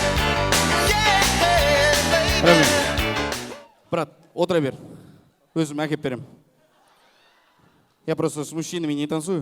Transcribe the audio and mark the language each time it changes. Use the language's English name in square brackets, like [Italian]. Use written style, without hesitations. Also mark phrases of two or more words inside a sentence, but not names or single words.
[English] Yeah, baby. [Kazakh] Рахмет. Брат, отыра бер. Өзім әкеп берем. [Russian] Я просто с мужчинами не танцую.